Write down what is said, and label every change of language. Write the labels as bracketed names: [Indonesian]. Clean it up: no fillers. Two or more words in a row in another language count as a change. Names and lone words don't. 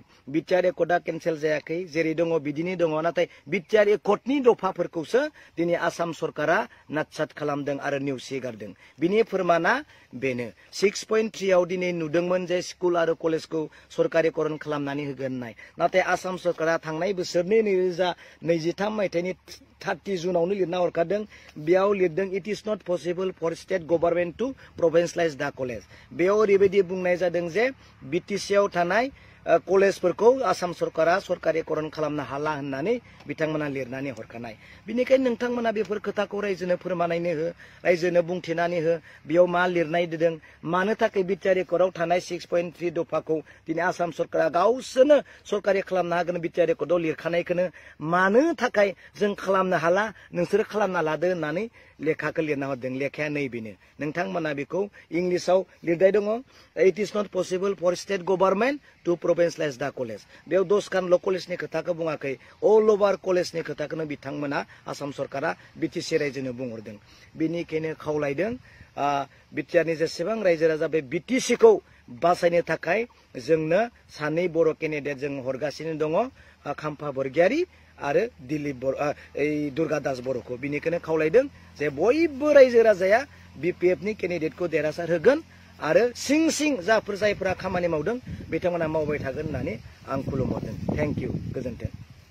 [Bodo] बिटिआर एकटआ केन्सेल जायाखै, जेरै दङ बिदिनो दङ। नाथाय बिटिआर एकटनि दफाफोरखौसो दिनै आसाम सरकारा नाटसाट खालामदों आरो नेवसिगारदों। बिनि फोरमाना बेनो 6.3आव दिनै नुदोंमोन जे स्कुल आरो कलेजखौ सरकारिकरन खालामनानै होगोन होननाय। नाथाय आसाम सरकारा थांनाय बोसोरनि 2023 मायथाइनि 30 जुनावनो लिरना हरखादों। बेयाव लिरदों [English] It is not possible for state government to provincialise the college. [Bodo] बेयाव ओरैबायदि बुंनाय जादों जे बिटिसिआव थानाय कलेजफोरखौ आसाम सरकारा सरकारिकरन खालामनो हाला होननानै बिथांमोना लिरनानै हरखानाय। बिनिखायनो नोंथांमोना बेफोर खोथाखौ रायजोनो फोरमायनानै हो, रायजोनो बुंथिनानै हो बेयाव मा लिरनाय दों, मानो थाखाय बिटिआर एकटआव थानाय 6.3 दफाखौ दिनै आसाम सरकारा गावसोरनो सरकारि खालामनो हागोन बिटिआर एकटआव लिरखानायखौनो मानो थाखाय जों खालामनो हाला नोंसोरो खालामना लादो होननानै लेखाखौ लिरना हरदों। लेखाया नैबेनो, नोंथांमोना बेखौ इंलिसाव लिरनाय दङ [English] It is not possible for state government to province the college [Bodo] बेयाव 10खानल' कलेजनि खोथाखौ बुङाखै [English] all over [Bodo] कलेजनि खोथाखौनो बिथांमोना आसाम सरकारा बिटिसि रायजोनो बुंहरदों बेनिखायनो खावलायदों बिटिआरनि जेसेबां रायजो राजा बे बिटिसिखौ बासायनो थाखाय जोंनो सानै बर' केन्डिडेट जों हरगासिनो दङ खाम्फा बरगयारी आरो दिलीप दुर्गा दास बर'खौ बिनिखायनो खावलायदों जे बयबो रायजो राजाया बिपिएफनि केन्डिडेटखौ देरहासार होगोन आरो सिं जायफोरा खामानि मावदों बिथांमोना मावबाय थागोन होननानै आं खुलुमहरदों [English] thank you [Bodo] गोजोन्थों।